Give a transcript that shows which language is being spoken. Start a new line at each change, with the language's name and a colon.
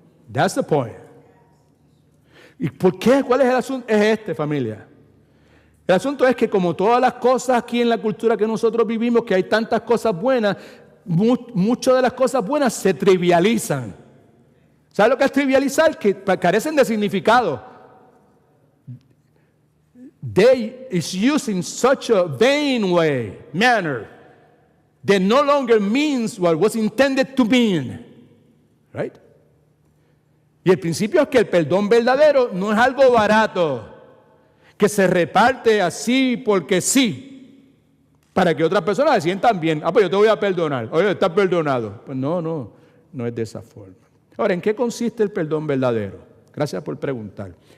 English: That's the point.
Spanish: ¿Y por qué? ¿Cuál es el asunto? Es este, familia. El asunto es que como todas las cosas aquí en la cultura que nosotros vivimos, que hay tantas cosas buenas, muchas de las cosas buenas se trivializan. ¿Sabes lo que es trivializar? Que carecen de significado.
English: It's used in such a vain manner, that no longer means what was intended to mean. Right?
Spanish: Y el principio es que el perdón verdadero no es algo barato, que se reparte así porque sí, para que otras personas se sientan bien. Pues yo te voy a perdonar. Oye, estás perdonado. Pues no es de esa forma. Ahora, ¿en qué consiste el perdón verdadero? Gracias por preguntar.